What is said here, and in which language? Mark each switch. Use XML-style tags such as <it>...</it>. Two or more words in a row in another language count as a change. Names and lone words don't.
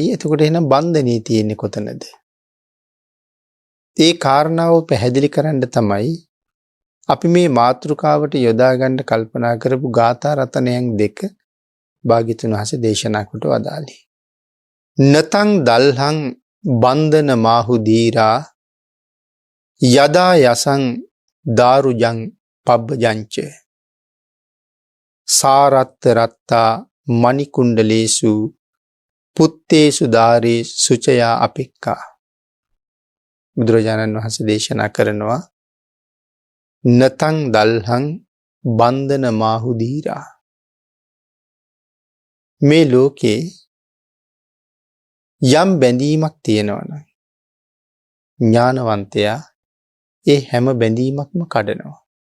<si>එතකොට එහෙනම් බන්ධනේ තියෙන්නේ කොතනද? ඒ කාරණාව පැහැදිලි කරන්න තමයි අපි මේ මාතෘකාවට යොදා ගන්න කල්පනා කරපු ගාථා රතනයන් දෙක භාග්‍යතුන් වහන්සේ දේශනා කොට වදාළේ.</si> <pi>නතං දල්හං බන්ධන මාහු දීරා යදා යසං දාරුජං පබ්බජංච සාරත්ත රත්තා මණිකුණ්ඩලේසු පුත්තේසු දාරේ සුචයා අපෙක්කා.</pi> <si>බුදුරජාණන් වහන්සේ දේශනා කරනවා</si> <pi>නතං දල්හං බන්ධන මාහු දීරා.</pi> <si>මේ ලෝකේ යම් බැඳීමක් තියෙනවනම් ඥානවන්තයා ඒ හැම බැඳීමක්ම කඩනවා.</si>